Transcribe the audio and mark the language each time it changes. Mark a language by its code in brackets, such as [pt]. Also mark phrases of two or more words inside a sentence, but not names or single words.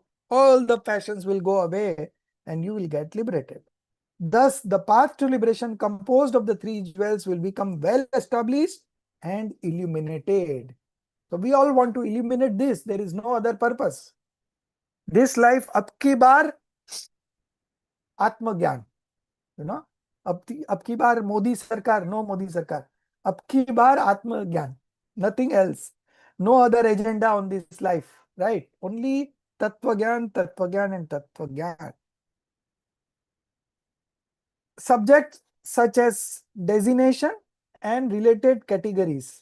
[en] All the passions will go away and you will get liberated. Thus, the path to liberation composed of the three jewels will become well established and illuminated. So we all want to illuminate this. There is no other purpose. This life, [hi] अब की बार, आत्म ज्ञान. [en] You know, [hi] अब की बार मोदी सरकार, no मोदी सरकार. अब की बार आत्म ज्ञान. [en] Nothing else. No other agenda on this life, right? Only [hi] तत्त्व ज्ञान, तत्त्व ज्ञान, [en] and [hi] तत्त्व ज्ञान. [en] Subjects such as designation and related categories.